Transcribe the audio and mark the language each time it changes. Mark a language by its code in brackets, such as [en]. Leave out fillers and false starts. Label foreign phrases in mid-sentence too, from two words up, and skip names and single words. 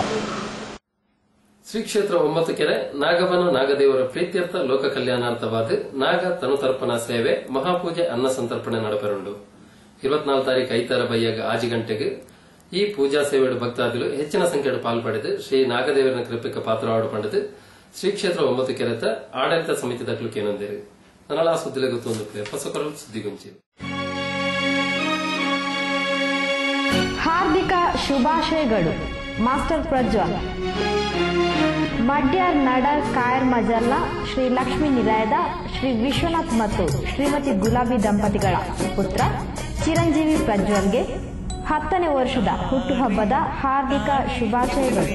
[tcy] ಶ್ರೀ ಕ್ಷೇತ್ರ 9 ಕೆರೆ ನಾಗಬನ ನಾಗದೇವರ ಪ್ರೀತ್ಯರ್ಥ ಲೋಕ ಕಲ್ಯಾಣಾರ್ಥವಾದ ನಾಗ ತನುತರ್ಪಣಾ ಸೇವೆ ಮಹಾಪೂಜೆ ಅನ್ನ ಸಂತರ್ಪಣೆ ನಡಪೆರುಂಡು 24 ತಾರೀಕು ಐತಾರ ಬಯ್ಯಾಗ 6 ಗಂಟೆಗೆ ಈ ಪೂಜಾ ಸೇವೆಡು ಭಕ್ತಾದಿಗಳು ಹೆಚ್ಚಿನ ಸಂಖ್ಯೆಡು ಪಾಲ್ಪಡೆದು ಶ್ರೀ ನಾಗದೇವರ ಕೃಪೆಗೆ ಪಾತ್ರವಾಡು ಪಂಡದು ಶ್ರೀ ಕ್ಷೇತ್ರ 9 ಕೆರೆತ ಆಡಳಿತ ಸಮಿತಿ ದಕ್ಲು ಕೇನೊಂದಿರು ನನ್ನಳ ಸುದ್ದಿಲೆ ಗೊತ್ತೊಂದು ಹೊಸಕೊರಲು ಸುದ್ದಿಗುಂಚಿ. [kn] ಹಾರ್ದಿಕ ಶುಭಾಶಯಗಳು. ಮಾಸ್ಟರ್ ಪ್ರಜ್ವಲ್ ಮಡ್ಯಾರ್ ನಡರ್ ಕಾಯರ್ ಮಜರ್ಲ ಶ್ರೀ ಲಕ್ಷ್ಮೀ ನಿಲಯದ ಶ್ರೀ ವಿಶ್ವನಾಥ್ ಮತ್ತು ಶ್ರೀಮತಿ ಗುಲಾಬಿ ದಂಪತಿಗಳ ಪುತ್ರ ಚಿರಂಜೀವಿ ಪ್ರಜ್ವಲ್ಗೆ 10ನೇ ವರ್ಷದ ಹುಟ್ಟುಹಬ್ಬದ ಹಾರ್ದಿಕ ಶುಭಾಶಯಗಳು.